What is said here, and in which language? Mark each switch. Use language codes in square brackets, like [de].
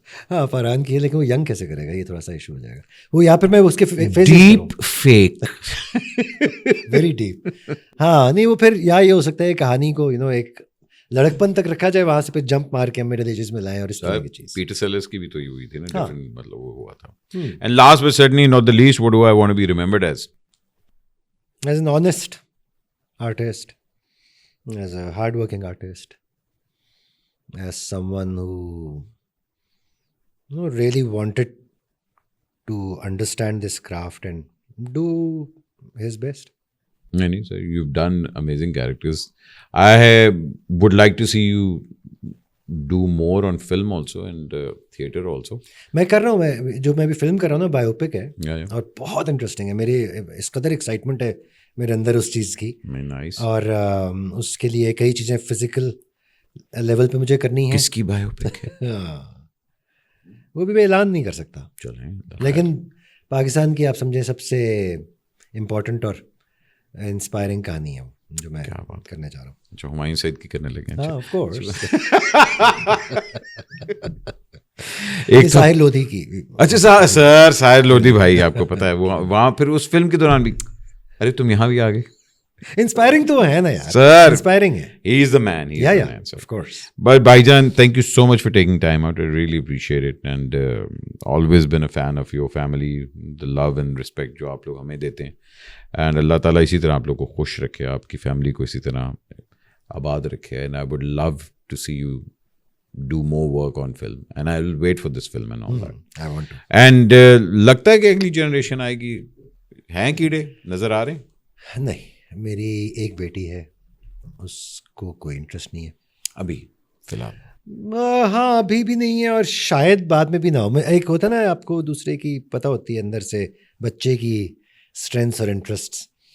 [ur] ہاں فرحان کی ہے, لیکن وہ ینگ کیسے کرے گا, یہ تھوڑا سا ایشو ہو جائے گا. وہ یا پھر میں اس کے ڈیپ فیک. Very deep. ہاں نہیں وہ پھر یا یہ ہو سکتا ہے کہانی کو ایک لڑکپن تک رکھا جائے, وہاں سے پھر جمپ مار کے میڈل ایجز میں لائیں اور اس طرح کی چیز. پیٹر سیلرس کی بھی تو یہ ہوئی تھی نا, مطلب وہ ہوا تھا. [en] And last but certainly not the least, what do I want to be remembered as an honest artist, as a hard working artist, as someone who really wanted to understand this craft and do his best. No, sir, you've done amazing characters. I would like to see you do more on film also and theatre also. [ur] میں کر رہا ہوں, جو میں ابھی film کر رہا ہوں نا بایوپک ہے, [en] Yeah. [ur] اور بہت انٹرسٹنگ ہے. میری اس قدر ایکسائٹمنٹ ہے میرے اندر اس چیز کی, [en] Nice. [ur] اور اس کے لیے کئی چیزیں فزیکل لیول پہ مجھے کرنی ہیں. کس کی بایوپک ہے؟ وہ بھی میں اعلان نہیں کر سکتا, چلیں, لیکن پاکستان کی آپ سمجھیں سب سے امپورٹنٹ اور انسپائرنگ کہانی ہے جو میں کرنے چاہ رہا ہوں. جو ہمایوں سعید کی کرنے لگے. ہاں آف کورس. ایک ساحر لودھی کی. اچھا سر, ساحر لودھی بھائی آپ کو پتا ہے وہاں پھر اس فلم کے دوران بھی, ارے تم یہاں بھی آ گئے. انسپائرنگ تو ہے نا یار, سر انسپائرنگ ہے. [en] He is the man. Of course. But Bhaijan, thank you so much for taking time out. I really appreciate it, and always been a fan of your family, the love and respect [ur] جو آپ لوگ ہمیں دیتے ہیں, [en] and [ur] اللہ تعالیٰ اسی طرح آپ لوگ کو خوش رکھے, آپ کی فیملی کو اسی طرح آباد رکھے, [en] and I would love to see you do more work on film, and I will wait for this film and all that. I want to. [ur] And لگتا ہے کہ اگلی جنریشن آئے گی, ہیں کیڑے نظر آ رہے ہیں؟ نہیں, میری ایک بیٹی ہے, اس کو کوئی انٹرسٹ نہیں ہے ابھی فی الحال. ہاں ابھی بھی نہیں ہے, اور شاید بعد میں بھی نہ ہو. ایک ہوتا نا آپ کو دوسرے کی پتہ ہوتی ہے اندر سے بچے کی اسٹرینتھس اور انٹرسٹس.